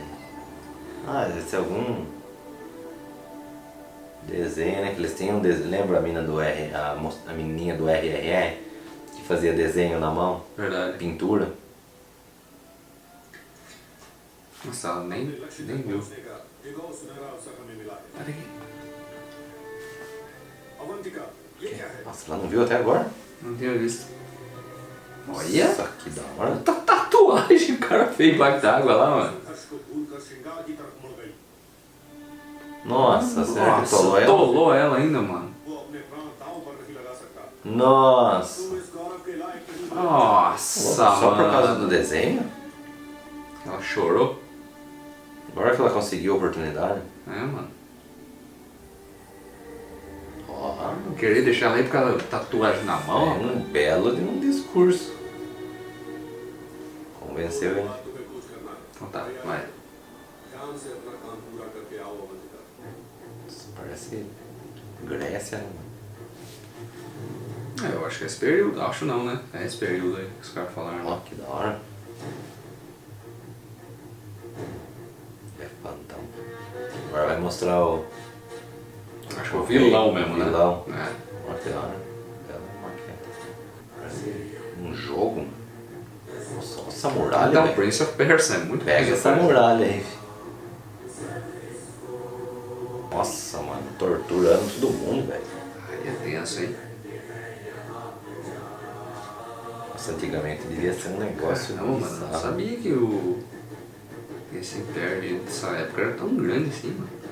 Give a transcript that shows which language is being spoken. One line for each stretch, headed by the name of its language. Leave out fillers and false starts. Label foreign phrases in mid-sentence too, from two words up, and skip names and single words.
Portuguese: Ah, deve ser algum desenho, né? Que eles têm um desenho. Lembra a mina do a menininha do RRR? Que fazia desenho na mão? Verdade. Pintura? Nossa, ela nem viu.
Hindi: एक और सुनहरा अवसर हमें मिला है
Portuguese: Olha aqui.
Hindi: अवंतिका ये क्या है
Portuguese: Nossa, ela não viu até agora? Não tinha visto. Olha! Nossa, que da hora. Tá tatuagem o cara fez embaixo d'água lá, mano.
Hindi: हर्ष को भूलकर श्रृंगार की तरफ मुड़ गई
Portuguese: Nossa, será que Nossa, tolou ela? tolou ela ainda, mano.
Hindi: वो अपने प्राण दांव पर नहीं लगा सकता
Portuguese: Nossa.
Hindi: तुम इस गौरव के लायक नहीं हो
Portuguese: Nossa, Só por causa mano. do desenho? Ela chorou. Agora que ela conseguiu a oportunidade. É, mano. Ó, Não queria deixar ela aí por causa da tatuagem na é mão. um belo de um discurso. Convenceu ele.
Hindi: तुम्हें कुछ करना है
Portuguese: Então tá, vai.
Hindi: ध्यान से अपना काम पूरा करके आओ अवंतिका
Portuguese: Parece Grécia, né? É, eu acho que é esse período. Acho não, né? É esse período aí que os caras falaram. Ó, que da hora. É fantão. Agora vai mostrar o Acho que é o vilão mesmo, né? vilão. É. Ó, que da hora. Bela maquete. Parece um jogo. Nossa, olha essa muralha, Então, velho. Prince of Persia é muito Pega bem, essa cara. muralha aí. Nossa, mano, torturando todo mundo, velho. Aí é tenso, hein? Nossa, antigamente devia ser um negócio Não, mano, eu não bizarro. sabia que esse império dessa época era tão grande assim, mano.